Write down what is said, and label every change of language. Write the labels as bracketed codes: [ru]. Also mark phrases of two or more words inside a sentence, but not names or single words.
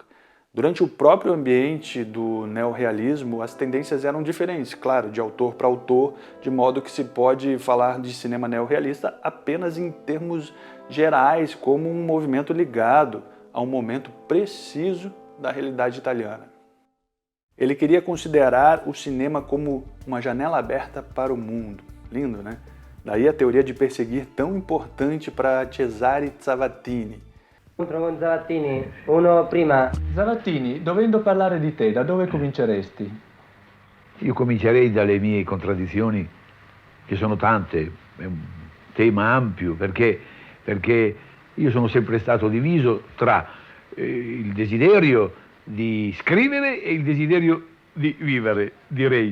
[pt] Durante o próprio ambiente do neorrealismo, as tendências eram diferentes, claro, de autor para autor, de modo que se pode falar de cinema neorrealista apenas em termos gerais, como um movimento ligado a um momento preciso da realidade italiana. Ele queria considerar o cinema como uma janela aberta para o mundo. Lindo, né? Daí a teoria de perseguir tão importante para Cesare Zavattini. [it] Incontro con Zavattini, uno prima. Zavattini, dovendo parlare di te, da dove cominceresti? Io comincerei dalle mie contraddizioni, che sono tante, è un tema ampio, perché io sono sempre stato diviso tra il desiderio di scrivere e il desiderio di vivere, direi.